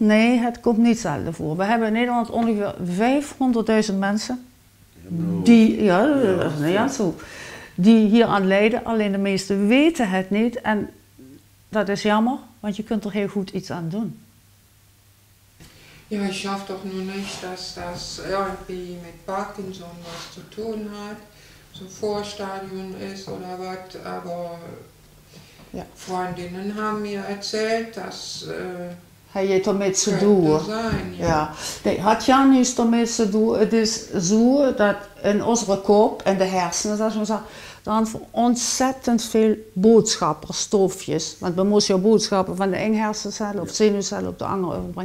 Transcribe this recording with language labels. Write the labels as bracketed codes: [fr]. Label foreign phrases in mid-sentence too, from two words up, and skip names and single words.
[nl] Nee, het komt niet zelden voor. We hebben in Nederland ongeveer 500.000 mensen die, dat is niet aan zo, die hier aan lijden. Alleen de meesten weten het niet en dat is jammer, want je kunt er heel goed iets aan doen. Ja, [de] ich hoffe doch nur nicht, dass das irgendwie mit Parkinson was zu tun hat. so Vorstadium ist oder was, aber ja. Freundinnen haben mir erzählt, dass [nl] hij heeft ermee te doen. Ja. Nee, had ja niets ermee te doen. Het is zo dat in onze kop en de hersenen, zoals we zeggen, dan ontzettend veel boodschappen, stofjes. Want we moesten je boodschappen van de ene hersencel of zenuwcel op de andere overbrengen.